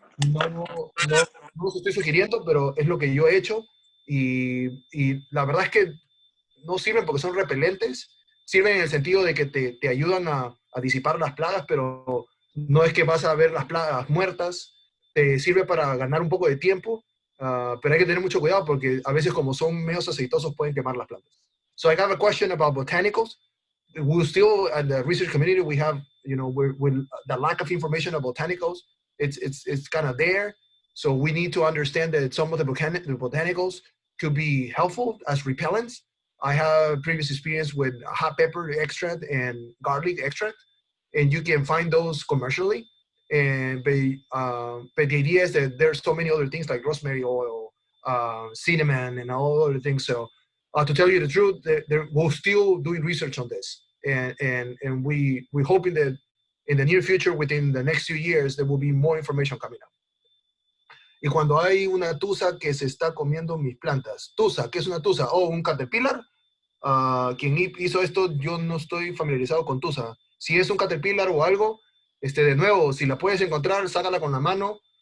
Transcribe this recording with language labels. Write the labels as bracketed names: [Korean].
[Spanish] No los estoy sugiriendo, pero es lo que yo he hecho, y la verdad es que no sirven porque son repelentes. Sirven en el sentido de que te ayudan a disipar las plagas, pero no es que vas a ver las plagas muertas. Te sirve para ganar un poco de tiempo, pero hay que tener mucho cuidado porque a veces, como son medio aceitosos, pueden quemar las plantas. [English] So I have a question about botanicals. We still, at the research community, we have, with the lack of information about botanicals, it's kind of there. So we need to understand that some of the botanicals could be helpful as repellents. I have previous experience with hot pepper extract and garlic extract, and you can find those commercially. But the idea is that there's so many other things like rosemary oil, cinnamon, and all other things. So to tell you the truth, we're still doing research on this, and we're hoping that in the near future, within the next few years, there will be more information coming up. [Spanish] Y cuando hay una tusa que se está comiendo mis plantas. Tusa, ¿qué es una tusa? Un caterpillar. Quien hizo esto, yo no estoy familiarizado con tusa. Si es un caterpillar o algo, de nuevo, si la puedes encontrar, sácala con la mano.